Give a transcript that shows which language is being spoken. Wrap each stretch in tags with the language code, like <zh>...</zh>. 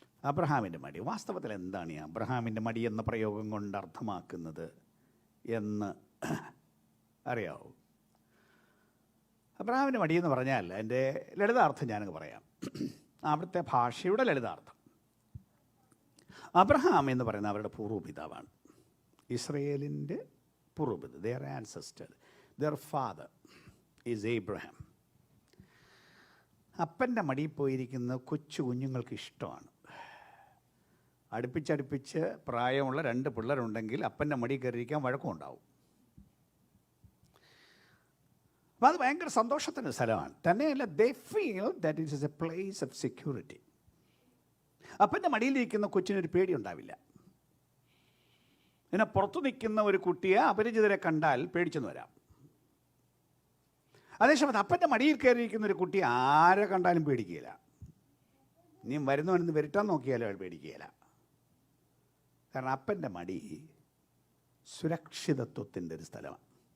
<ml>അബ്രഹാമിൻ്റെ മടി, വാസ്തവത്തിൽ എന്താണ് ഈ അബ്രഹാമിൻ്റെ മടി എന്ന പ്രയോഗം കൊണ്ട് അർത്ഥമാക്കുന്നത് എന്ന് അറിയാവോ? അബ്രഹാമിൻ്റെ മടി എന്ന് പറഞ്ഞാൽ അതിൻ്റെ ലളിതാർത്ഥം ഞാനങ്ങ് പറയാം. അവിടുത്തെ ഭാഷയുടെ ലളിതാർത്ഥം. അബ്രഹാം എന്ന് പറയുന്ന അവരുടെ പൂർവ്വപിതാവാണ്. ഇസ്രയേലിൻ്റെ പൂർവ്വപിത,</ml> <en>their ancestor, their father is Abraham.</en> <ml>അപ്പൻ്റെ മടിയിൽ പോയിരിക്കുന്ന കൊച്ചു കുഞ്ഞുങ്ങൾക്ക് ഇഷ്ടമാണ്. അടുപ്പിച്ചടുപ്പിച്ച് പ്രായമുള്ള 2 പിള്ളേരുണ്ടെങ്കിൽ അപ്പൻ്റെ മടിയിൽ കയറിയിരിക്കാൻ വഴക്കമുണ്ടാവും. അപ്പം അത് ഭയങ്കര സന്തോഷത്തിൻ്റെ സ്ഥലമാണ്. തന്നെയല്ല,</ml> <en>they feel that it is a place of security.</en> <ml>അപ്പൻ്റെ മടിയിലിരിക്കുന്ന കൊച്ചിനൊരു പേടി ഉണ്ടാവില്ല. പിന്നെ പുറത്തു നിൽക്കുന്ന ഒരു കുട്ടിയെ അപരിചിതരെ കണ്ടാൽ പേടിച്ചെന്ന് വരാം. അതേസമയത്ത് അപ്പൻ്റെ മടിയിൽ കയറിയിരിക്കുന്ന ഒരു കുട്ടി ആരെ കണ്ടാലും പേടിക്കുകയില്ല. നീ വരുന്നവനെന്ന് വരട്ടാൻ നോക്കിയാലും അയാൾ പേടിക്കുകയില്ല. കാരണം അപ്പൻ്റെ മടി സുരക്ഷിതത്വത്തിൻ്റെ ഒരു സ്ഥലമാണ്.</ml>